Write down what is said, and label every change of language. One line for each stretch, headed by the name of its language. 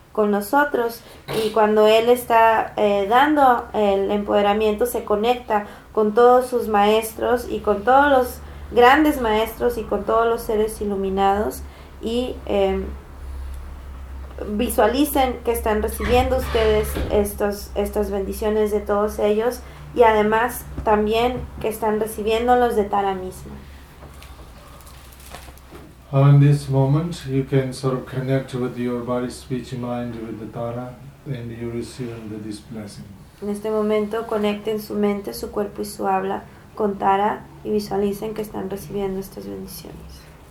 Spanish: con nosotros, y cuando él está dando el empoderamiento, se conecta con todos sus maestros y con todos los grandes maestros y con todos los seres iluminados, y visualicen que están recibiendo ustedes estas bendiciones de todos ellos, y además también que están recibiendo los de Tara misma.
English: In this moment, you can sort of connect with your body, speech, mind with the Tara, and you receive this blessing.
Spanish: En este momento, conecten su mente, su cuerpo y su habla con Tara y visualicen que están recibiendo estas bendiciones.